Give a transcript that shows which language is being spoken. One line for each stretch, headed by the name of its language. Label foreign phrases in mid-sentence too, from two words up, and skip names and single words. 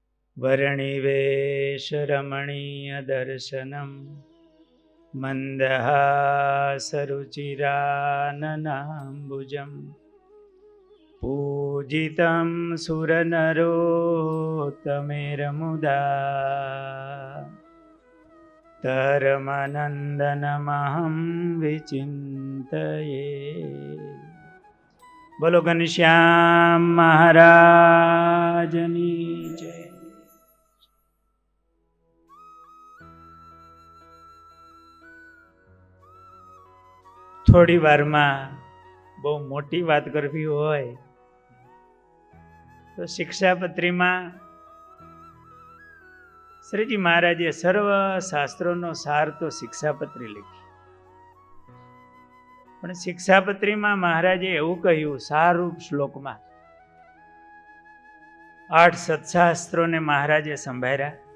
Sanskrit: वर्णिवेशरमणीयदर्शनं मन्दहासरुचिराननाम्बुजं पूजितं सुरनरोत्तमेरमुदा तरमनन्दनमहं विचिन्तये।
Gujarati: બોલો ઘનશ્યામ મહારાજની જય। થોડી વારમાં બહુ મોટી વાત કરવી હોય તો શિક્ષાપત્રીમાં શ્રીજી મહારાજે સર્વ શાસ્ત્રોનો સાર તો શિક્ષાપત્રી લખી, પણ શિક્ષાપત્રીમાં મહારાજે એવું કહ્યું સારરૂપ શ્લોકમાં 8 સત્શાસ્ત્રોને મહારાજે સંભાળ્યા.